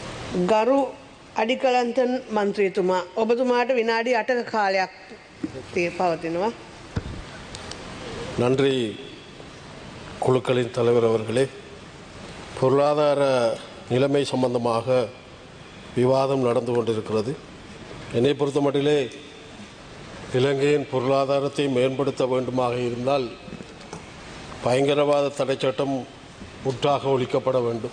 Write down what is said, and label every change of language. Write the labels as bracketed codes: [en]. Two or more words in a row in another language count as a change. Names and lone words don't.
[si] ගරු අඩිකලන්තන් මන්ත්‍රීතුමා ඔබතුමාට විනාඩි 8ක කාලයක් පවතිනවා. [ta] நன்றி குழுக்களின் தலைவர் அவர்களே. பொருளாதார நிலைமை சம்பந்தமாக விவாதம் நடந்து கொண்டிருக்கிறது. என்னை பொறுத்தமட்டிலே இலங்கையின் பொருளாதாரத்தை மேம்படுத்த வேண்டுமாக இருந்தால் பயங்கரவாத தடை சட்டம் முற்றாக ஒழிக்கப்பட வேண்டும்.